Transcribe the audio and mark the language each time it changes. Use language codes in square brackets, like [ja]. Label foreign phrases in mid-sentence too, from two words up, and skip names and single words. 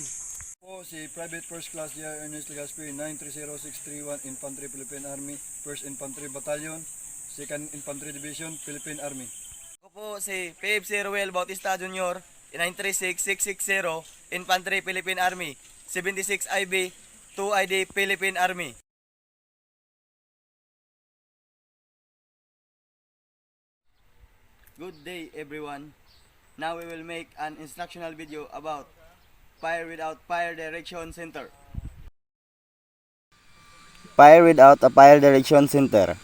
[tl] Po si Private First Class J.R. Ernest Legaspi, 930631, Infantry Philippine Army, 1st Infantry Battalion, 2nd Infantry Division, Philippine Army. Ako po si PFC Ruel Bautista Jr., 936660, Infantry Philippine Army, 76 IB, 2 ID Philippine Army. [en] Good day everyone. Now we will make an instructional video about Fire Without Fire Direction Center. Fire without a fire direction center.